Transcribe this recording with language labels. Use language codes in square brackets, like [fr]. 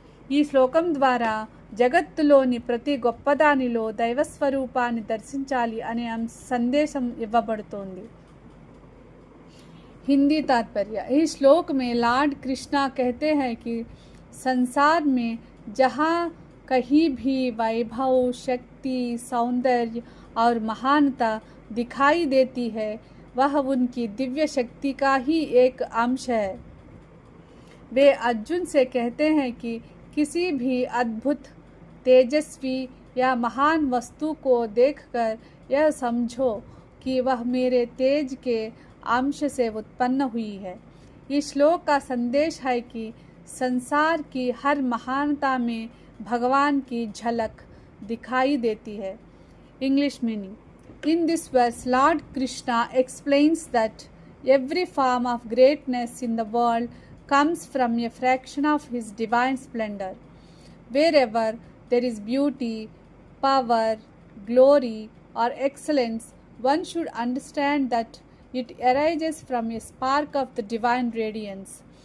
[te] ఈ శ్లోకం ద్వారా జగత్తులోని ప్రతి గొప్పదానిలో దైవస్వరూపాన్ని దర్శించాలి అనే సందేశం ఇవ్వబడుతోంది. [hi] हिंदी तात्पर्य. इस श्लोक में लॉर्ड कृष्णा कहते हैं कि संसार में जहाँ कहीं भी वैभव, शक्ति, सौंदर्य और महानता दिखाई देती है वह उनकी दिव्य शक्ति का ही एक अंश है. वे अर्जुन से कहते हैं कि किसी भी अद्भुत, तेजस्वी या महान वस्तु को देखकर यह समझो कि वह मेरे तेज के अंश से उत्पन्न हुई है. इस श्लोक का संदेश है कि संसार की हर महानता में भगवान की झलक दिखाई देती है. [en] English meaning. In this verse, Lord Krishna explains that every form of greatness in the world comes from a fraction of his divine splendor. Wherever there is beauty, power, glory, or excellence, one should understand that it arises from a spark of the divine radiance.